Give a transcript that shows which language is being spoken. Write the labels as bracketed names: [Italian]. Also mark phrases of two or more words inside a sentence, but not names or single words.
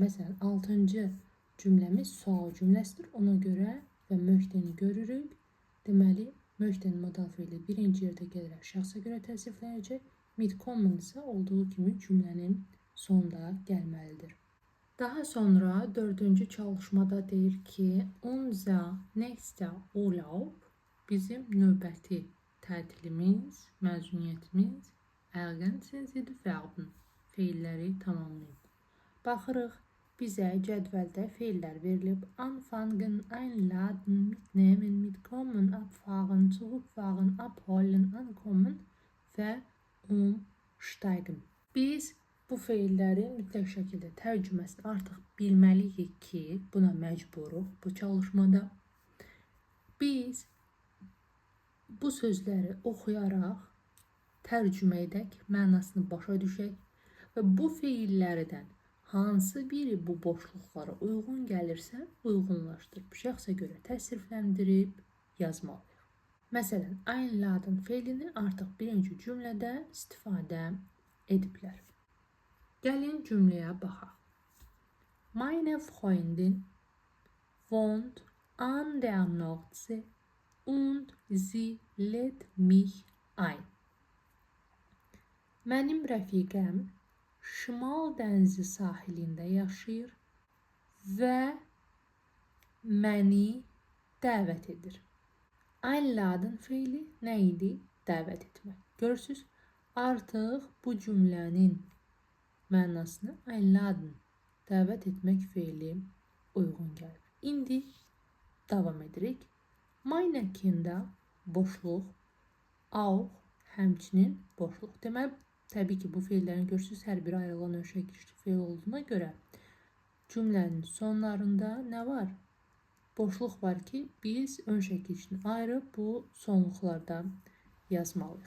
[Azerbaijani] Məsələn, 6-cı cümləmiz sual cümləsidir. Ona görə və möhtəni görürük. Deməli, möhtən modal feili birinci yerdə gələrək şəxsə görə təsriflənəcək. Mitkommen isə olduğu kimi cümlənin sonunda gəlməlidir. Daha sonra 4-cü çalışmada deyir ki, [German] unser nächster Urlaub, [Azerbaijani] bizim növbəti tətilimiz, məzuniyyətimiz, [German] ergänzen Sie die Verben, [Azerbaijani] feilləri tamamlayın. Baxırıq, bizə cədvəldə feillər verilib. Anfangen, einladen, mitnehmen, mitkommen, abfahren, zurückfahren, abholen, ankommen və umsteigen. Biz bu feillərin mütləq şəkildə tərcüməsini artıq bilməliyik ki, buna məcburuq bu çalışmada. Biz bu sözləri oxuyaraq tərcümə edək, mənasını başa düşək və bu feillərdən hansı biri bu boşluqlara uyğun gəlirsə, uyğunlaşdırıb şəxsə görə təsrifləndirib yazmalıyıq. Məsələn, einladen feilini artıq birinci cümlədə istifadə ediblər. Gəlin cümləyə baxaq. [German] Meine Freundin wohnt an der Nordsee und sie lädt mich ein. [Azerbaijani] Mənim rəfiqəm Şimal dənizi sahilində yaşayır və məni dəvət edir. Einladen feili nə idi? Dəvət etmək. Görürsünüz, artıq bu cümlənin mənasına einladen, dəvət etmək feili uyğun gəlir. İndi davam edirik. [German] Meine Kinder [Azerbaijani] boşluq, auch həmçinin boşluq. Deməli, təbii ki, bu feillərin görürsünüz, hər biri ayrılan ön şəkilli feil olduğuna görə cümlənin sonlarında nə var? Boşluq var ki, biz ön şəkilini ayırıb bu sonluqlarda yazmalıyıq.